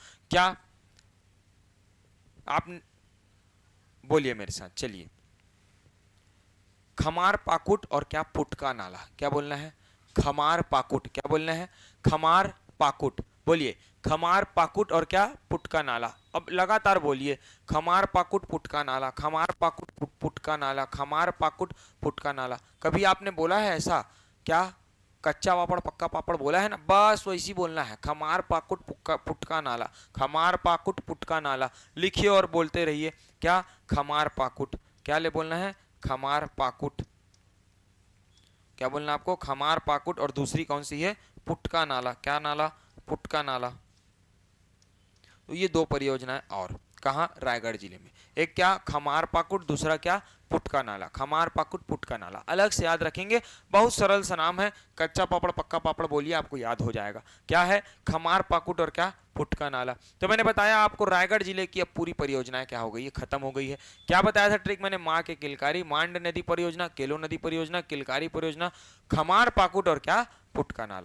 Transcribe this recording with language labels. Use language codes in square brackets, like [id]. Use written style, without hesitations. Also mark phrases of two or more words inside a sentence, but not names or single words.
[hi] क्या आप बोलिए मेरे साथ, चलिए। खमार पाकुट और क्या पुटका नाला, क्या बोलना है, खमार पाकुट, क्या बोलना है, खमार पाकुट, बोलिए खमार पाकुट और क्या पुटका नाला। अब लगातार बोलिए, खमार पाकुट पुटका नाला, खमार पाकुट पुटका नाला, खमार पाकुट पुटका नाला। कभी आपने बोला है ऐसा, क्या कच्चा पापड़ पक्का पापड़ बोला है ना, बस वैसी बोलना है, खमार पाकुट पुटका नाला, खमार पाकुट पुटका नाला। लिखिए और बोलते रहिए, क्या खमार पाकुट, क्या ले बोलना है, खमार पाकुट, क्या बोलना आपको, खमार पाकुट, और दूसरी कौन सी है, पुटका नाला, क्या नाला, पुटका नाला। तो ये दो परियोजनाएं और कहाँ, रायगढ़ जिले में। एक क्या खमार पाकुट, दूसरा क्या पुटका नाला, खमार पाकुट पुटका नाला। अलग से याद रखेंगे, बहुत सरल सा नाम है, कच्चा पापड़ पक्का पापड़ बोलिए आपको याद हो जाएगा। क्या है, खमार पाकुट और क्या पुटका नाला। तो मैंने बताया आपको रायगढ़ जिले की अब पूरी परियोजनाएं क्या हो गई है, खत्म हो गई है। क्या बताया था ट्रिक मैंने, माँ के किलकारी, मांड नदी परियोजना, केलो नदी परियोजना, किलकारी परियोजना, खमार पाकुट और क्या पुटका नाला।